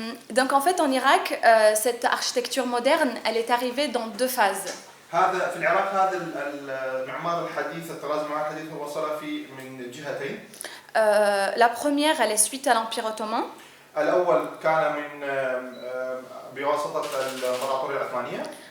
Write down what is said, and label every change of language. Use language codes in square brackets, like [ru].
[fr] Donc en fait en Irak, cette architecture moderne, elle est arrivée dans deux phases. [ar] هذا في العراق هذا المعمار الحديث الطراز المعمار الحديث وصل في من جهتين. [fr] La première, elle est suite à l'Empire ottoman. [ar] الأول كان من بواسطة الإمبراطورية العثمانية.